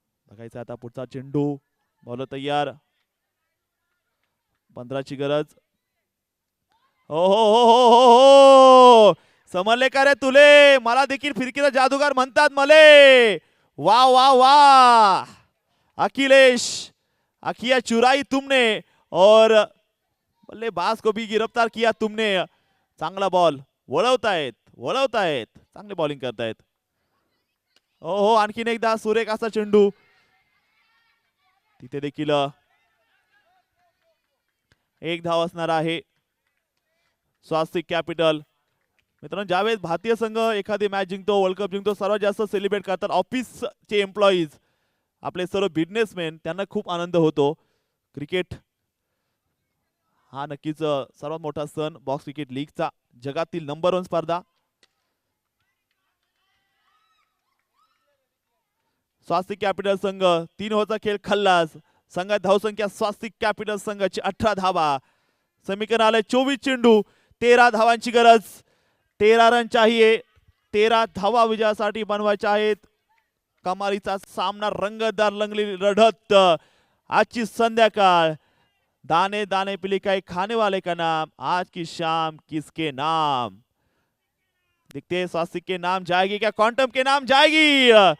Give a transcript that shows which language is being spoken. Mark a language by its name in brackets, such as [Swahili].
[Marathi] बघायचं आता पुढचा चेंडू. बॉल तयार. 15ची गरज. हो हो हो हो हो हो समजले का रे तुले. मला देखील फिरकीचा जादूगार म्हणतात मले. वा वा वा अखिलेश. [Hindi] अखिया चुराई तुमने और बल्लेबाज को भी गिरफ्तार किया तुमने. [Marathi] चांगला बॉल. वळवतायत चांगली बॉलिंग करतायत. हो हो आणखीन एकदा सुरेख असा चेंडू. तिथे देखील एक धाव असणार आहे स्वास्तिक कॅपिटल. मित्रांनो ज्यावेळेस भारतीय संघ एखादी मॅच जिंकतो, वर्ल्ड कप जिंकतो, सर्वात जास्त सेलिब्रेट करतात ऑफिसचे एम्प्लॉईज, आपले सर्व बिझनेसमॅन. त्यांना खूप आनंद होतो. क्रिकेट हा नक्कीच सर्वात मोठा सण बॉक्स क्रिकेट लीगचा. जगातील नंबर 1 स्पर्धा. स्वास्तिक कॅपिटल संघ 3 ओव्हरचा खेळ खल्लास. संघात धावसंख्या स्वास्तिक कॅपिटल संघाची 18 धावा. समीकरण आलंय 24 चेंडू, 13 धावांची गरज. [Hindi] 13 रन चाहिए. [Marathi] 13 धावा विजयासाठी बनवायच्या आहेत. कमालीचा सामना, रंगतदार रंगलेली लढत. आजची संध्याकाळ. [Hindi] दाने दाने पे लिखा है खाने वाले का नाम. आज की शाम किसके नाम. दिखते स्वास्तिक के नाम जाएगी क्या क्वांटम के नाम जाएगी.